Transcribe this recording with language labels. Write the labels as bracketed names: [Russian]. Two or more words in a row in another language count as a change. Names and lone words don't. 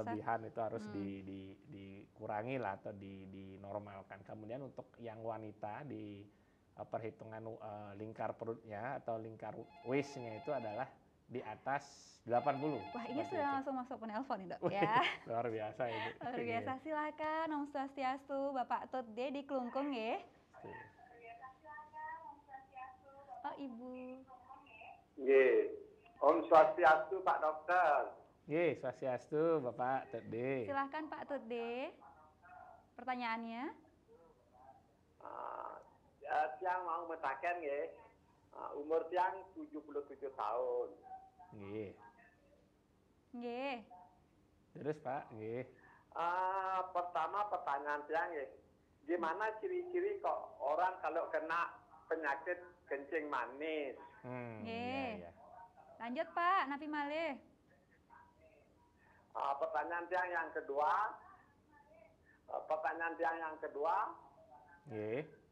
[Indonesian] Kelebihan itu harus dikurangi lah atau dinormalkan. Kemudian untuk yang wanita di perhitungan lingkar perutnya atau lingkar waist-nya itu adalah di atas 80. Wah, ini sudah langsung masuk penelpon nih Dok ya. Luar biasa itu. Luar biasa. Silakan Om Swastiastu, Bapak Tut D di Klungkung ya. Oh, Ibu. Nggih. Om Swastiastu Pak Dokter. Nggih, Swastiastu Bapak Tut D. Silakan Pak Tut D. Pertanyaannya? [Balinese] Tiang mau metaken nggih. [Indonesian] Umur tiang 77 tahun. Nggih. Nggih. Terus Pak, nggih. Pertama pertanyaan tiang nggih. Gimana ciri-ciri kok orang kalau kena penyakit kencing manis? Nggih. Iya. Lanjut Pak, [Balinese] Napi malih. [Indonesian] Pertanyaan tiang yang kedua. Nggih.